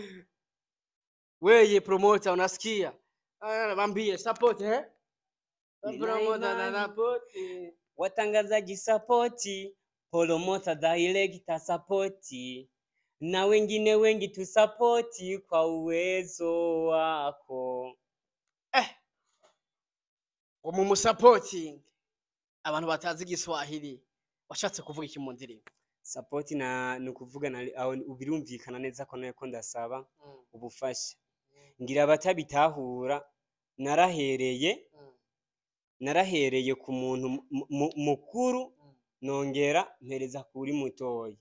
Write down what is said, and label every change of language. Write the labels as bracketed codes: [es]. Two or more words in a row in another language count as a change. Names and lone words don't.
[sw] Weye promoter unasikia? Mwambie [en] support promoter support. [sw] Watangazaji sapoti, [en] promoter director [sw] sapoti, na wengine wengi tu sapoti kwa uwezo wako. [rn] Mu supporting abantu batazi Igiswahili washatse kuvuga iki mu ndirimbo? Support na nukuvuga na ubirumvikana neza ko nayo ndasaba ubufasha. Ngira abatabitahura narahereye ku muntu mukuru nongera mpereza kuri mutoyi.